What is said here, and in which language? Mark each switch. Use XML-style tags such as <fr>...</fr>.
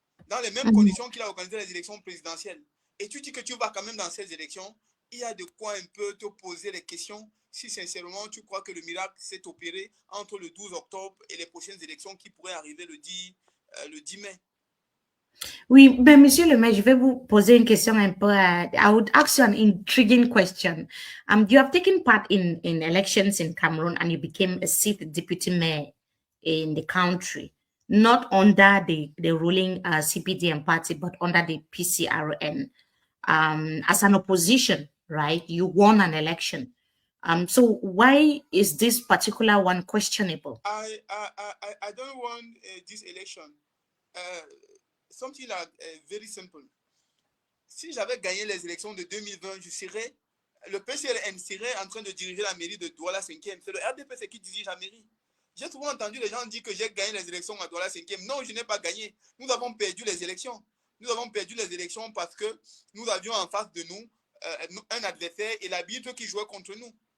<fr>dans les mêmes conditions qu'il a organisé les élections présidentielles, et tu dis que tu vas quand même dans ces élections, il y a de quoi un peu te poser les questions si sincèrement tu crois que le miracle s'est opéré entre le 12 octobre et les prochaines élections qui pourraient arriver le 10 mai. Oui, ben, Monsieur le maire, je vais vous poser une question un peu.</fr> <en>I would ask you an intriguing question. You have taken part in elections in Cameroon and you became a sixth deputy mayor in the country, not under the ruling CPDM party, but under the PCRN. As an opposition, right? You won an election. So why is this particular one questionable? I don't want this election. Something like very simple.</en> <fr>Si j'avais gagné les élections de 2020, le PCRN serait en train de diriger la mairie de Douala 5e. C'est le RDPC qui dirige la mairie. J'ai souvent entendu les gens dire que j'ai gagné les élections à Douala 5e. Non, je n'ai pas gagné. Nous avons perdu les élections. Nous avons perdu les élections parce que nous avions en face de nous un adversaire et l'arbitre qui jouait contre nous.</fr>